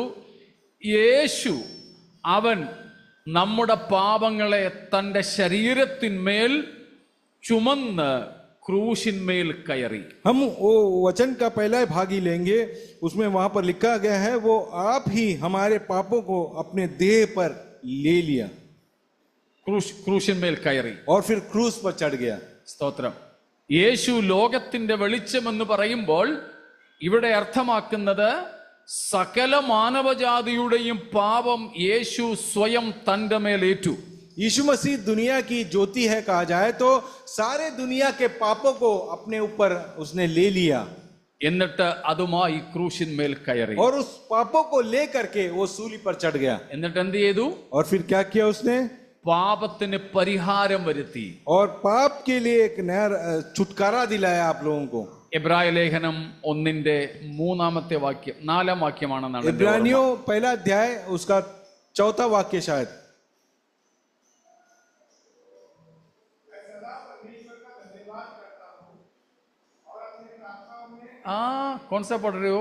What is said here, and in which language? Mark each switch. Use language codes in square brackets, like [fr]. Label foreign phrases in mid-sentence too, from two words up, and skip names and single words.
[ml] യേശു അവൻ നമ്മുടെ പാപങ്ങളെ തന്റെ ശരീരത്തിന്മേൽ ചുമന്ന് ക്രൂശിന്മേൽ കയറി. [hi] हम वो वचन का पहला भाग ही लेंगे. उसमें वहां पर लिखा गया है वो आप ही हमारे पापों को अपने देह पर ले लिया. [ml] ക്രൂശിന്മേൽ കയറി [hi] और फिर क्रूस पर चढ़ गया. [ml] സ്തോത്രം. യേശു ലോകത്തിന്റെ വെളിച്ചമെന്ന് പറയുമ്പോൾ ഇവിടെ അർത്ഥമാക്കുന്നത് സകല മാനവജാതിയുടെയും പാപം യേശു സ്വയം തന്റെ മേലേറ്റു. [hi] यीशु मसीह दुनिया की ज्योति है कहा जाए तो सारे दुनिया के पापों को अपने ऊपर उसने ले लिया. [ml] എന്നിട്ട് അതുമായി ക്രൂശിന്മേൽ കയറി. [hi] और उस पापों को ले करके वो सूली पर चढ़ गया. [ml] എന്നിട്ട് എന്ത് ചെയ്തു? [hi] और फिर क्या किया उसने? [ml] പാപത്തിന് പരിഹാരം വരുത്തി. [hi] और पाप के लिए एक नया छुटकारा दिलाया आप लोगों को. [ml] എബ്രായ ലേഖനം 1:3 വാക്യം 4 വാക്യമാണെന്നാണ്. [hi] इब्रानियों पहला अध्याय उसका 4था वाक्य शायद. कौन सा पढ़ रहे हो?